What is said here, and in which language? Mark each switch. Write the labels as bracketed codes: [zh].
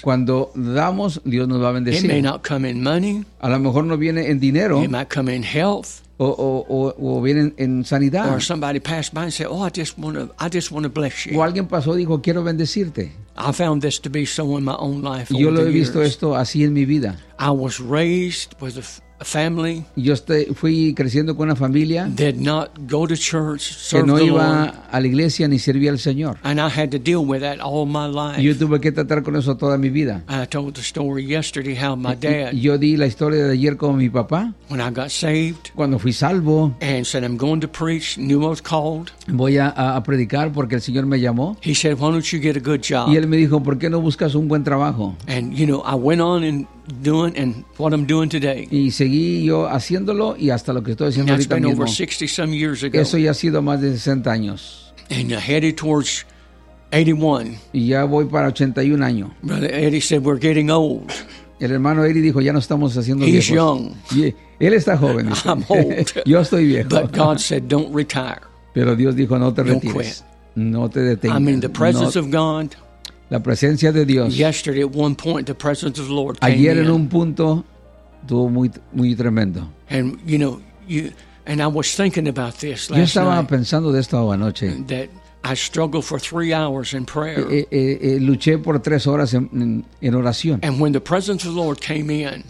[es] Cuando damos, Dios nos va a bendecir. [en] It may not come in money. [es] A lo mejor no viene en dinero. [en] It might come in health. [es] O vienen en sanidad. [en] Or somebody passed by and said, "Oh, I just want to bless you." [es] O alguien pasó y dijo, "Quiero bendecirte." [en] I found this to be so in my own life. [es] Yo lo he visto esto así en mi vida. [en] I was raised with a family. [es] Yo fui creciendo con una familia. [en] Did not go to church, [es] que no iba a la iglesia ni servía al Señor. [en] And I had to deal with that all my life. [es] Yo tuve que tratar con eso toda mi vida. [en] I told the story yesterday how my dad. [es] Yo di la historia de ayer con mi papá. [en] When I got saved. [es] Cuando fui salvo. [en] And said I'm going to preach. Knew I was called. [es] Voy a predicar porque el Señor me llamó. [en] He said, "Why don't you get a good job?" [es] Y él me dijo, "¿Por qué no buscas un buen trabajo?" [en] And you know, I went on and doing and what I'm doing today. [es] Y seguí yo haciéndolo y hasta lo que estoy haciendo ahorita mismo. [en] Over 60 some years ago. [es] Eso ya ha sido más de 60 años. [en] And headed towards 81. [es] Y ya voy para 81 años. [en] Brother Eddie said, "We're getting old." [es] El hermano Eddie dijo, "Ya no estamos haciendo [en] He's [es] viejos." [en] He's young. [es] Y él está joven. [en] I'm old. [es] Yo estoy viejo. [en] But God said, "Don't retire." [es] Pero Dios dijo, "No te [en] Don't [es] retires. [en] Quit. [es] No te detengas." [en] I'm in the presence of God. [es] La presencia de Dios. [en] Yesterday at one point the presence of the Lord came. [es] Ayer en un punto tuvo muy muy tremendo. [en] And you know, and I was thinking about this last night. [es] Yo estaba pensando de esto anoche. [en] That I struggled for 3 hours in prayer. [es] Luché por 3 horas en oración. [en] And when the presence of the Lord came in.